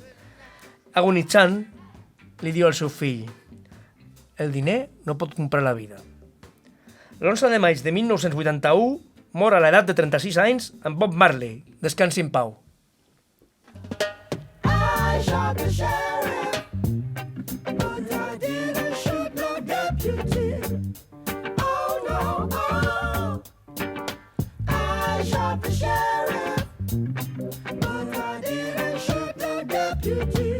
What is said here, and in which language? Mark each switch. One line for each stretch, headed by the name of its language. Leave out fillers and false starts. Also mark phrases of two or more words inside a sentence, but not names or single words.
Catalan: Agonitzant, li diu al seu fill: el diner no pot comprar la vida. L'11 de maig de 1981 mor a l'edat de 36 anys en Bob Marley. Descansi en pau.
English: I shot the sheriff, but I didn't shoot no deputy. Oh no, oh. I shot the sheriff, but I didn't shoot no deputy.